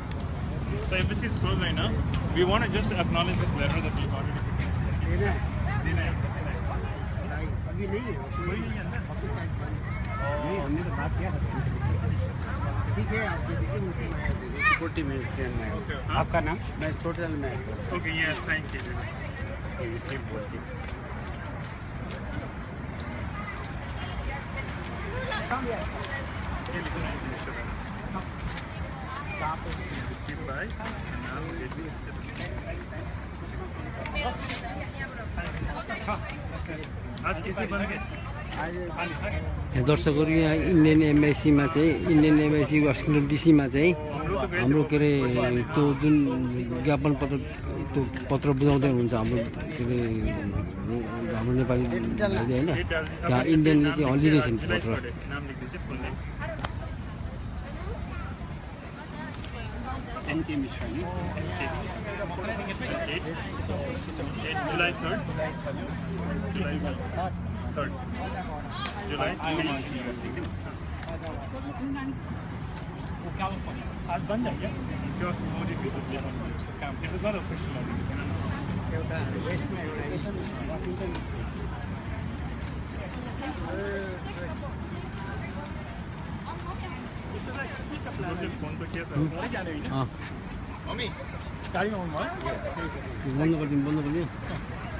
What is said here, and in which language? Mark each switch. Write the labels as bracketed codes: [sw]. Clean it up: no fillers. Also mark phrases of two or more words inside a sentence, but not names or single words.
[en] So embassy is closed right now. We want to just acknowledge this letter that we got it. [hi] देना है देना है। नहीं, अभी नहीं है कोई नहीं है ना? नहीं, हमने तो बात किया था ठीक है आप दे दीजिए मुझे मैं दे दूँ सिक्योरिटी में चेन में [en] Okay. [hi] आपका नाम मैं टोटल में [en] Okay, yes, thank you. [hi] रिसीव बोलती ये लिखो ना, [en] received by Kanal Basic Services. [hi] आज कैसे बन गए? [ne] यहाँ दर्शकहरू यहाँ इन्डियन एम्बेसीमा चाहिँ इन्डियन एम्बेसी वासिङटन डिसीमा चाहिँ हाम्रो के अरे त्यो जुन ज्ञापन पत्र त्यो पत्र बुझाउँदै हुनुहुन्छ हाम्रो के अरे हाम्रो नेपाली भाइले होइन त्यहाँ इन्डियनले चाहिँ हल्लिँदैछन् त्यो पत्र [hi] नाम लिख दीजिए [en] full name [hi] NK Mishra ni. 8 July 3rd July 3rd July आज बन जाएगा क्या मोदी विजिट काम [en] it was not official [hi] फोन तो किया था अँ [ne] मम्मी गाडीमा आउनु भयो बन्द गरिदिनु